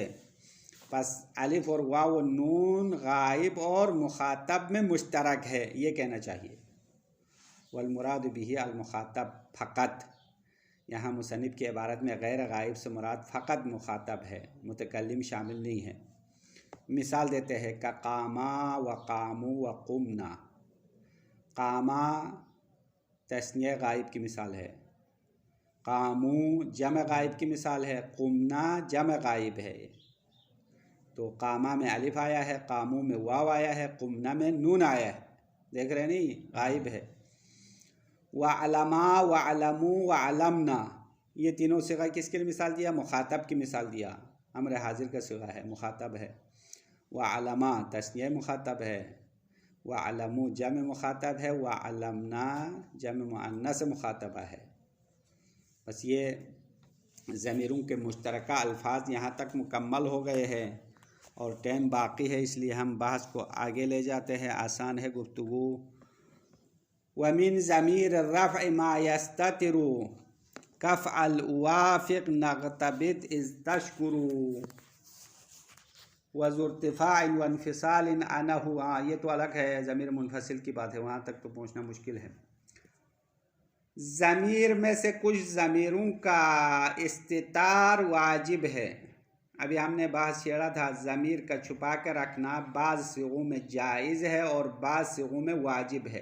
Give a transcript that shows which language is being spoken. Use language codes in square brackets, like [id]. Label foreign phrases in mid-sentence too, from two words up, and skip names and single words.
[hi] बस अलिफ और वाव और नून गाइब और मुखातब में मुश्तरक है, ये कहना चाहिए। [ar] والمراد به المخاطب فقط, [hi] यहाँ मुसन्निफ की इबारत में गैर गाइब से मुराद फ़कत मुखातब है, मुतकल्लिम शामिल नहीं है। [ar] मिसाल देते हैं, كـ قاما وقاموا وقمن. [hi] कामा तस्निया गाइब की मिसाल है, कामू जम गाइब की मिसाल है, कुमना जम गाइब है। तो कामा में अलिफ आया है, कामू में वाव आया है, कुमना में नून आया है, देख रहे नहीं, गाइब है। [ar] واعلما واعلموا واعلمن, [hi] ये तीनों सिगा किसके लिए मिसाल दिया? मुखातब की मिसाल दिया। अम्र हाजिर का सिगा है, मुखातब है। [ar] واعلما [hi] तस्निया मुखातब है। [ar] واعلموا [hi] जम मुखातब है। [ar] واعلمن [hi] जम मुअन्नस मुखातबा है। बस ये ज़मीरों के मुश्तरका अल्फाज यहाँ तक मुकम्मल हो गए हैं और टाइम बाकी है, इसलिए हम बहस को आगे ले जाते हैं। आसान है गुफ्तगू। [ar] ومن ضمير رفع ما يستتر كف الوافق نغتبط إذ تشكر وذو ارتفاع وانفصال عنه. [hi] ये तो अलग है, ज़मीर मुनफ़सिल की बात है, वहाँ तक तो पहुँचना मुश्किल है। ज़मीर में से कुछ ज़मीरों का इस्तितार वाजिब है। अभी हमने बहस छेड़ा था, ज़मीर का छुपा कर रखना बाज़ सिगों में जायज़ है और बाज़ सिगों में वाजिब है।